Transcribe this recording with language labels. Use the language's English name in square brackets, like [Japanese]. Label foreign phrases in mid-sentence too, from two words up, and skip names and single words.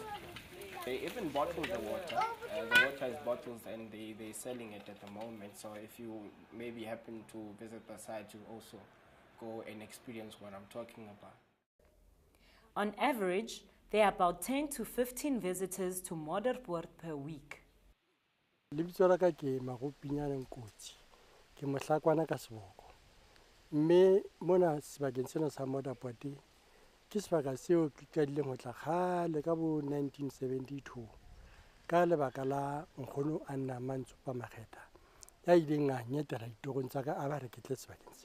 [English] They even bottle the water. The water is bottled and they're selling it at the moment. So if you maybe happen to visit the site, you also go and experience what I'm talking about. On average, there are about 10 to 15 visitors to Modderpoort per week. [Southern Sotho] Lebitso la ka ke Magopinyane Nkotsi, ke mohlakwana ka seboko. Mme mona sebakeng sena sa Modderpoort ke sebaka seo ke qadileng ho tla kgale ka bo 1972 ka lebaka la nkgono Anna Mantsopa Makgetha ya ileng a nyetela ditorong tsa ka a ba re ke tle sebakeng sena.